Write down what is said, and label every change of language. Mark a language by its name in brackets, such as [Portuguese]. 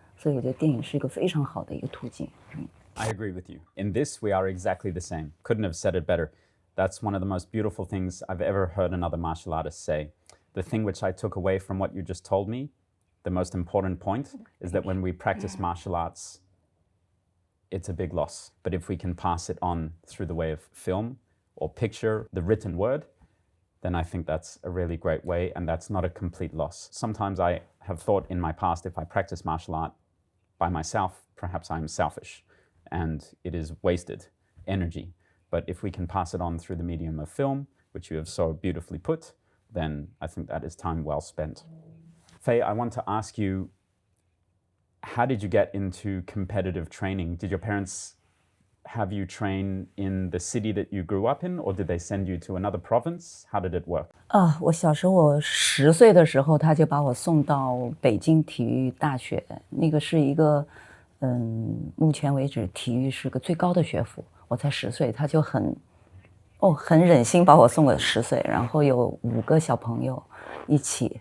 [Chinese] 所以我觉得电影是一个非常好的一个途径。 [English] I agree with you. In this, we are exactly the same. Couldn't have said it better. That's one of the most beautiful things I've ever heard another martial artist say. The thing which I took away from what you just told me, the most important point, is that when we practice martial arts, it's a big loss. But if we can pass it on through the way of film or picture, the written word, then I think that's a really great way, and that's not a complete loss. Sometimes I have thought in my past, if I practice martial art by myself, perhaps I'm selfish and it is wasted energy. But if we can pass it on through the medium of film, which you have so beautifully put, then I think that is time well spent. Faye, I want to ask you, how did you get into competitive training? Did your parents have you train in the city that you grew up in, or did they send you to another province? How did it work? [Chinese] 我小时候我10岁的时候，他就把我送到北京体育大学，那个是一个，目前为止体育是个最高的学府。我才10岁，他就很忍心把我送给10岁，然后有5个小朋友一起。